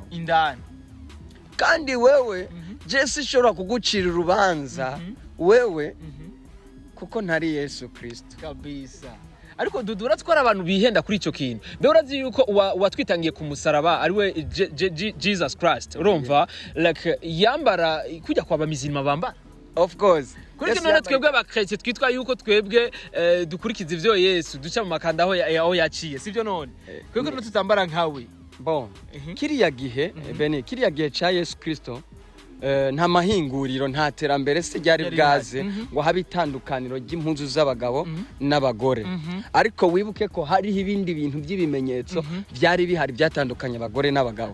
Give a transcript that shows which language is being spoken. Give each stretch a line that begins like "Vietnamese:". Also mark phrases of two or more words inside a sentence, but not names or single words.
Rundi: Indani. Kandi wewe Jesse shora kugucira urubanza wewe kuko ntari Yesu Kristo. Kabisa. ariko Dudu uratwara abantu bihenda kuri ico kintu mbe urazi yuko watwitangiye ku musaraba ariwe Jesus Christ urumva like yambara kujya kwa bamizima bambara
English: of course
Rundi: kuri kino na twebwe abakristo twitwa yuko twebwe dukurikiza ivyo Yesu duca mu makanda aho yaciye sivyo none kweko no tutambara nkawe bon kiriya gihe bene kiriya gihe cha Yesu Kristo nta mahinguriro nta terambere se ryari bwaze ngo habe itandukaniro ry'impunzu z'abagabo n'abagore ariko wibuke ko hari ibindi bintu by'ibimenyetso byari bihari byatandukanye abagore n'abagabo